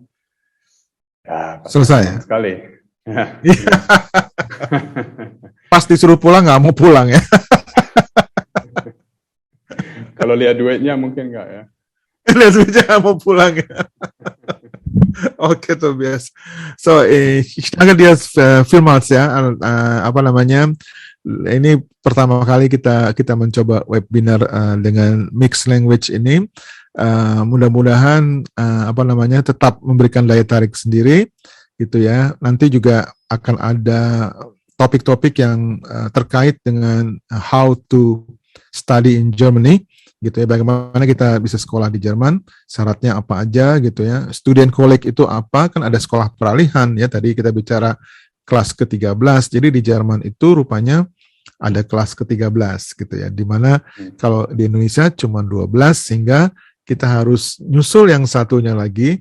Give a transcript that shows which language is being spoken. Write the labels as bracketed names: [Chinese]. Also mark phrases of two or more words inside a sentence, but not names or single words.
[Indonesian] Ya, Selesai ya? Sekali. Ya. Pas disuruh pulang nggak mau pulang ya. Kalau lihat duitnya mungkin nggak ya. Lihat duitnya nggak mau pulang ya. Oke, Tobias. [German] So, ich danke dir vielmals ya. [Indonesian] Ini pertama kali kita mencoba webinar dengan [English] mixed language [Indonesian] ini. Mudah-mudahan tetap memberikan daya tarik sendiri gitu ya. Nanti juga akan ada topik-topik yang terkait dengan [English] how to study in Germany [Indonesian] gitu ya, bagaimana kita bisa sekolah di Jerman, syaratnya apa aja gitu ya. [English] Student college [Indonesian] itu apa? Kan ada sekolah peralihan ya, tadi kita bicara kelas ke-13. Jadi di Jerman itu rupanya ada kelas ke-13 gitu ya, dimana kalau di Indonesia cuma 12 sehingga kita harus nyusul yang satunya lagi.